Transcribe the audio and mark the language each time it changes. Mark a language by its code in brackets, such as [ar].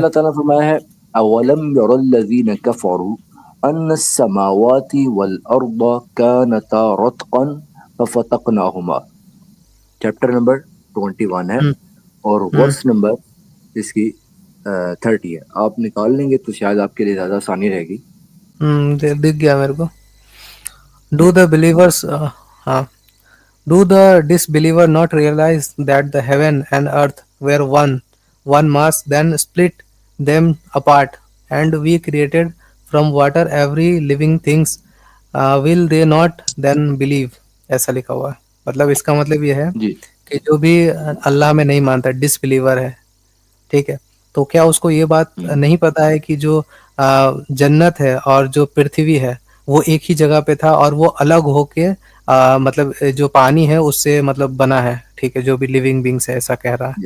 [ur] اللہ تعالیٰ فرمایا ہے [ar] اولم ير الذين كفروا ان السماوات والارض كانتا رتقا ففتقناهما. [ur] چیپٹر نمبر 21 ہے، ہوں اور ہوں ورس نمبر اس کی 30 ہے. آپ نکال لیں گے تو شاید آپ کے لیے زیادہ آسانی رہے گی. دکھ گیا میرے کو. ڈو جی دا بلیورس ہاں [en] Do the disbeliever not realize that the heaven and earth were one mass, then split them apart, and we created from water every living things? Will they not then believe? [ur] ایسا لکھا ہوا ہے. مطلب اس کا مطلب یہ ہے جی کہ جو بھی اللہ میں نہیں مانتا ڈسبلیور ہے، ٹھیک ہے، تو کیا اس کو یہ بات نہیں پتا ہے کہ جو جنت ہے اور جو پرتھوی ہے وہ ایک ہی جگہ پہ تھا، اور وہ الگ ہو کے مطلب جو پانی ہے اس سے مطلب بنا ہے، ٹھیک ہے، جو بھی لیونگ بینگس ہے ایسا کہہ رہا ہے،